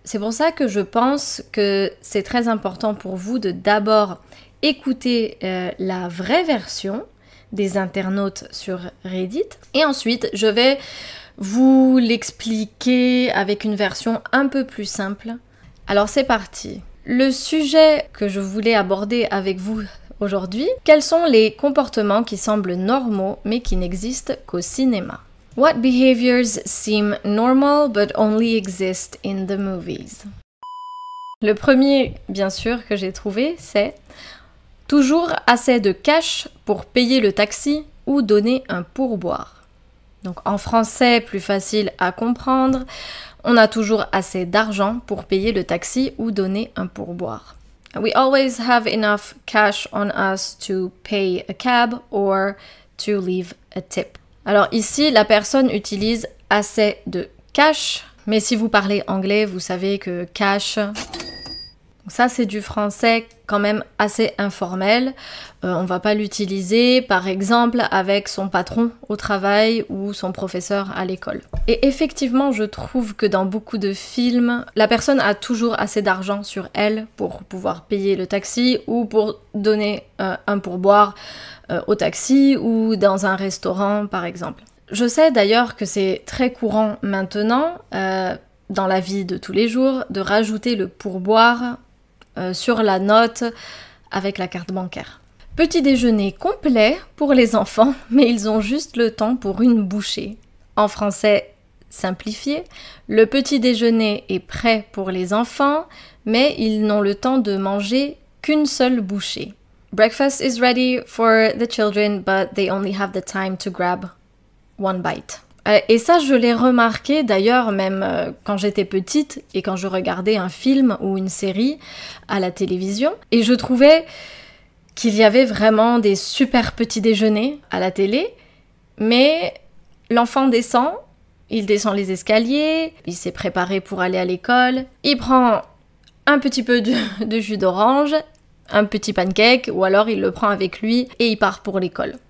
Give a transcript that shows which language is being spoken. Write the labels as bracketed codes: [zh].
[fr] C'est pour ça que je pense que c'est très important pour vous de d'abord écouter la vraie version des internautes sur Reddit, et ensuite je vais vous l'expliquer avec une version un peu plus simple. Alors c'est parti. Le sujet que je voulais aborder avec vous aujourd'hui, quels sont les comportements qui semblent normaux mais qui n'existent qu'au cinéma? [en] What behaviors seem normal but only exist in the movies? [fr] Le premier, bien sûr, que j'ai trouvé, c'est toujours assez de cash pour payer le taxi ou donner un pourboire. Donc en français, plus facile à comprendre, on a toujours assez d'argent pour payer le taxi ou donner un pourboire. [en] We always have enough cash on us to pay a cab or to leave a tip. [fr] Alors ici, la personne utilise assez de cash, mais si vous parlez anglais, vous savez que cash, ça c'est du français quand même assez informel. On va pas l'utiliser par exemple avec son patron au travail ou son professeur à l'école. Et effectivement, je trouve que dans beaucoup de films, la personne a toujours assez d'argent sur elle pour pouvoir payer le taxi ou pour donner un pourboire au taxi ou dans un restaurant par exemple. Je sais d'ailleurs que c'est très courant maintenant dans la vie de tous les jours de rajouter le pourboire sur la note avec la carte bancaire. Petit déjeuner complet pour les enfants, mais ils ont juste le temps pour une bouchée. En français simplifié, le petit déjeuner est prêt pour les enfants, mais ils n'ont le temps de manger qu'une seule bouchée. [en] Breakfast is ready for the children, but they only have the time to grab one bite. [fr] Et ça, je l'ai remarqué d'ailleurs même quand j'étais petite et quand je regardais un film ou une série à la télévision. Et je trouvais qu'il y avait vraiment des super petits déjeuners à la télé, mais l'enfant descend, il descend les escaliers, il s'est préparé pour aller à l'école, il prend un petit peu de jus d'orange, un petit pancake, ou alors il le prend avec lui et il part pour l'école.